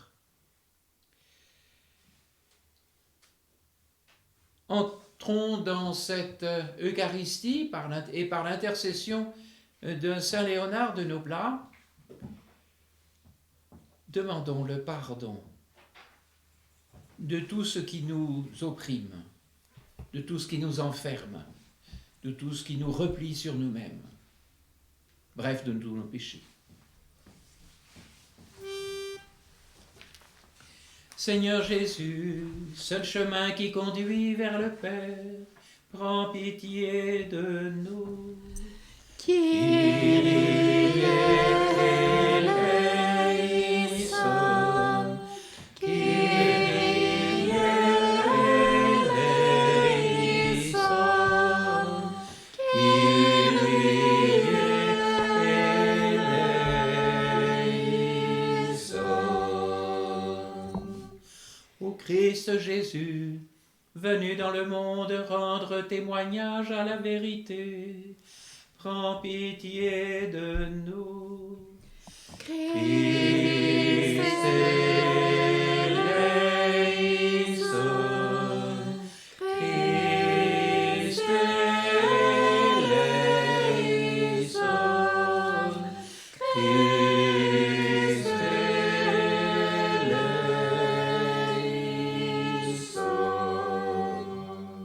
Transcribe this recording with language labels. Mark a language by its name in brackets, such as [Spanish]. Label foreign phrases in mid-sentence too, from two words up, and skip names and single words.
[French] Entrons dans cette Eucharistie et par l'intercession de Saint Léonard de Noblat, demandons le pardon de tout ce qui nous opprime, de tout ce qui nous enferme, de tout ce qui nous replie sur nous-mêmes, bref, de tous nos péchés. Seigneur Jésus, seul chemin qui conduit vers le Père, prends pitié de nous. [Greek] Κύριε ελέησον, Κύριε ελέησον, Κύριε ελέησον. [French] Christ Jésus, venu dans le monde rendre témoignage à la vérité, prends pitié de nous. [Greek] Χριστέ ελέησον, Χριστέ ελέησον, Χριστέ ελέησον.